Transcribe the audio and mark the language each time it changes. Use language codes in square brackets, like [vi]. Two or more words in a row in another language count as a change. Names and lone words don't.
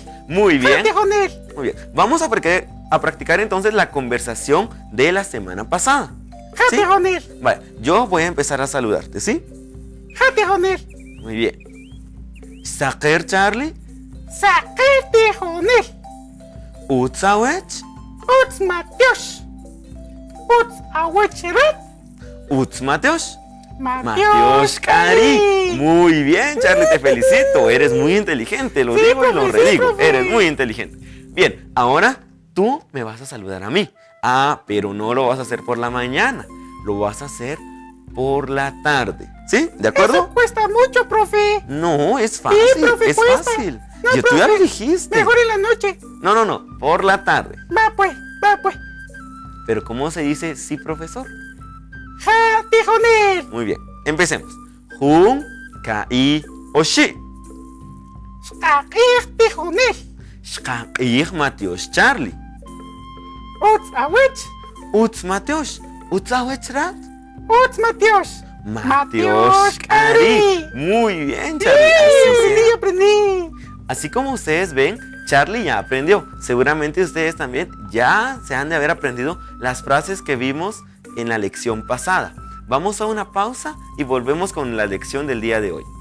[es] Muy bien. [quc] Tijonel. [es] Muy bien. Vamos a practicar entonces la conversación de la semana pasada. ¿Sí? [quc] Tijonel. [es] Vale, yo voy a empezar a saludarte, ¿sí? [quc] Tijonel. [es] Muy bien. Saker, Charlie. [quc] Saker Tijonel. Utsawech. Uts Matiosh. Uts Awecheret. Uts Mateosh. Matiosh Kari. [es] Muy bien, Charlie, te felicito. Eres muy inteligente, lo Sí, digo y lo profe, sí, redigo. profe. Eres muy inteligente. Bien, ahora tú me vas a saludar a mí. Ah, pero no lo vas a hacer por la mañana. Lo vas a hacer por la tarde. ¿Sí? ¿De acuerdo? Eso cuesta mucho, profe. No, es fácil. profe, es cuesta. fácil. No, Tú ya profe, lo dijiste. Mejor en la noche. No. Por la tarde. Va pues. Pero ¿cómo se dice sí, profesor? [quc] Tijonel. [es] Muy bien. Empecemos. [quc] Jun, kai, oshi. Shka'ij Tijonel. Shka'ij Mateosh Charlie. Uts Awech. Uts Mateosh. Uts awechrat. Uts Matiosh. Mateosh Kari. [es] Muy bien, Charlie. Así sea. Aprendí. Así como ustedes ven, Charlie ya aprendió. Seguramente ustedes también ya se han de haber aprendido las frases que vimos en la lección pasada. Vamos a una pausa y volvemos con la lección del día de hoy.